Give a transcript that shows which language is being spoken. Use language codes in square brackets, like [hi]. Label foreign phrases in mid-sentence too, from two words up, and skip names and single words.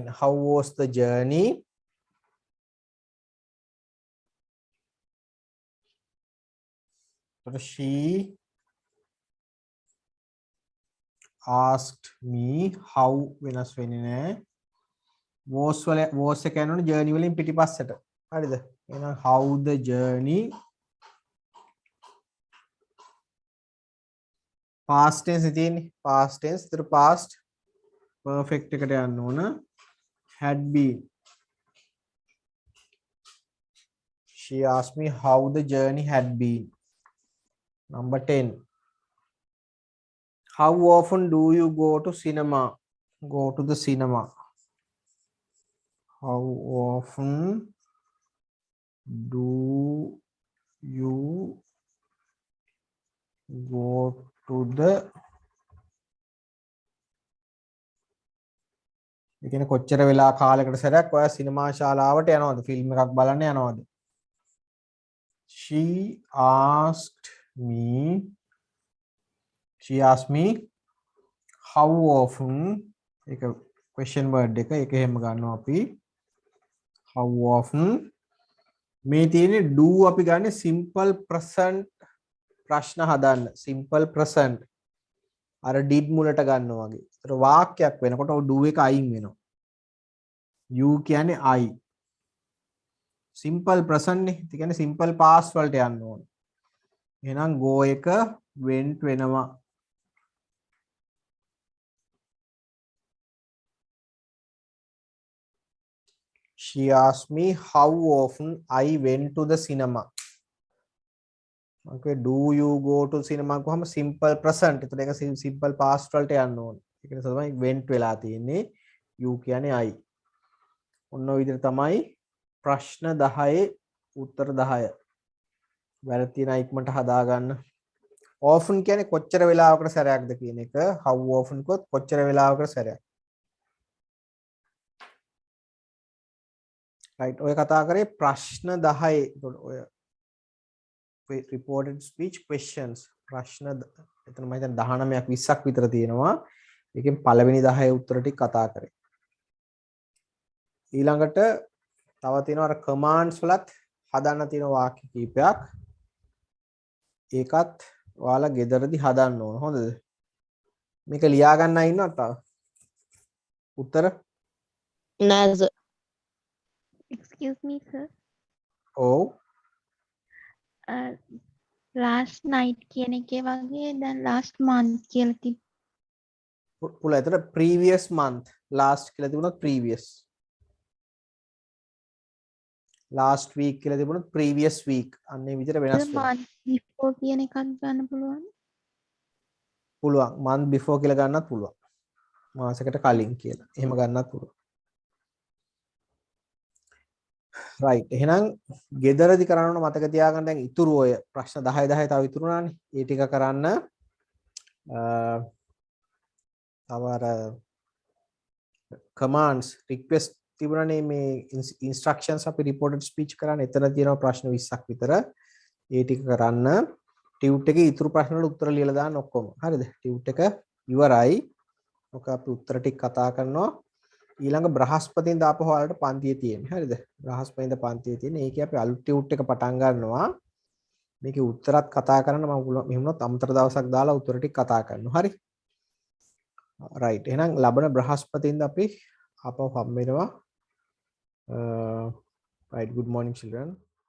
[en] How was the journey? So she asked me how [si] වෙනස් වෙන්නේ නැහැ. was එක යනවනේ journey වලින් පිටිපස්සට. හරිද? [en] එහෙනම් how the journey past tense තියෙන්නේ. past tense [si] ඒතර [en] past perfect [si] එකට යන්න ඕන. [en] had been. She asked me how the journey had been. Number 10. How often do you go to cinema? Go to the cinema. How often do you go to the, [si] ඒ කියන්නේ කොච්චර වෙලා කාලයකට සැරයක් ඔයා සිනමා ශාලාවට යනවද? ෆිල්ම් එකක් බලන්න යනවද? [en] She asked me how often, ඒක question word එක. [si] ඒක එහෙම ගන්නවා අපි. [en] How often [si] මේ තියෙන්නේ do අපි ගන්නේ [en] simple present [si] ප්‍රශ්න හදන්න. [en] simple present [si] අර did මුලට ගන්නවා වගේ. ඒතර වාක්‍යයක් වෙනකොට do එක අයින් වෙනවා. you කියන්නේ I. [en] simple present [si] නේ. ඒ කියන්නේ [en] simple past [si] වලට යන්න ඕනේ. එහෙනම් go එක went වෙනවා. [en] She asked me how often I went to the cinema. Okay, do you go to cinema කොහම simple present. [si] ඒතර ඒක [en] simple past [si] වලට යන්න ඕනේ. ඒක නිසා තමයි went වෙලා තියෙන්නේ. you කියන්නේ I. ඔන්න ඔය විදිහට තමයි ප්‍රශ්න 10 උත්තර 10. වැරදි තියෙන ඉක්මනට හදා ගන්න. often කියන්නේ කොච්චර වෙලාවකට සැරයක්ද කියන එක. [en] how often [si] කොත් කොච්චර වෙලාවකට සැරයක්. right, ඔය කතා කරේ ප්‍රශ්න 10. ඔය [en] reported speech questions [si] ප්‍රශ්න එතන මම හිතන්නේ 19ක් 20ක් විතර තියෙනවා. ඒකෙන් පළවෙනි 10 උත්තර ටික කතා කරේ. ඊළඟට තව තියෙනවා අර commands වලත් හදන්න තියෙන වාක්‍ය කීපයක්. ඒකත් ඔයාලා ගෙදරදී හදන්න ඕන. හොඳද? මේක ලියා ගන්න ඉන්නවද තව? උත්තර? නෑ සර්. [en] Excuse me, sir. [si] ඔව්. [en] Last night [si] කියන එකේ වගේ දැන් [en] last month [si] කියලා තිබ්බ. පුළුවන්. ඒතර [en] previous month last [si] කියලා තිබුණොත් previous. [en] last week [si] කියලා තිබුණොත් [en] previous week. [si] අන්නේ විදිහට වෙනස් වෙනවා. [en] month before [si] කියන එකක් ගන්න පුළුවන්. පුළුවන්. [en] month before [si] කියලා ගන්නත් පුළුවන්. මාසයකට කලින් කියලා. එහෙම ගන්නත් පුළුවන්. right, එහෙනම් ගෙදරදි කරන්න මතක තියාගන්න. දැන් ඉතුරු ඔය ප්‍රශ්න 10 10 තව ඉතුරුනානේ. ඒ ටික කරන්න තව අර [en] commands request [si] තිබුණානේ මේ instructions අපි [en] reported speech [si] කරන්න. එතන තියෙනවා ප්‍රශ්න 20ක් විතර. ඒ ටික කරන්න. ටියුට් එකේ ඉතුරු ප්‍රශ්න වලට උත්තර ලියලා දාන්න ඔක්කොම. හරිද? ටියුට් එක ඉවරයි. ඔක අපි උත්තර ටික කතා කරනවා. ඊළඟ බ්‍රහස්පතින්දා ආපහු ඔයාලට පන්තියේ තියෙන්නේ. හරිද? බ්‍රහස්පතින්දා පන්තියේ තියෙන්නේ. ඒකේ අපි අලුත් ටියුට් එක පටන් ගන්නවා. මේකේ උත්තරත් කතා කරන්න මම මෙහෙමනොත් අමතර දවසක් දාලා උත්තර ටික කතා කරනවා. හරි? රයිට්. එහෙනම් ලබන බ්‍රහස්පතින්දා අපි ආපහු හම්බ වෙනවා. [en] Right, good morning children.